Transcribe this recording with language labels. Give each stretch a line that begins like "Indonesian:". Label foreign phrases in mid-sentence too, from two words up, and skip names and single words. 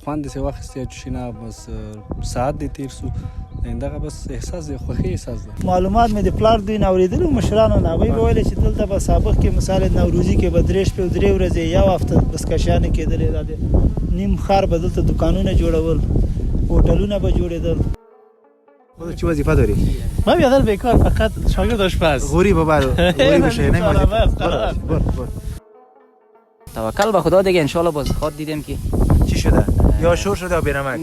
Pashto: خوند داسې واخیستی چې نه بس ساعت دې تېر سو. دغه بس احساس دی، خوښي احساس ده. معلومات مې د پلار دوی نه اورېدلي مشرانو نه. هغوی به ویلې چې دلته به سابق کې مثال نوروزي کې به 3 شپې او 3 ورځې یو هفته بسکشیانې کېدلې. دا د نیم ښار به دلته دوکانونه جوړول، هوټلونه به جوړېدل.
Persian: خودت چی وظیفه داری؟ من بیادر بیکار، فقط شاگرد آشپز. غوری ببر غوری بشه بر توکل به خدا دیگه. انشالله باز خواد دیدیم که چی شده؟ یا شور شده یا بی‌نمک؟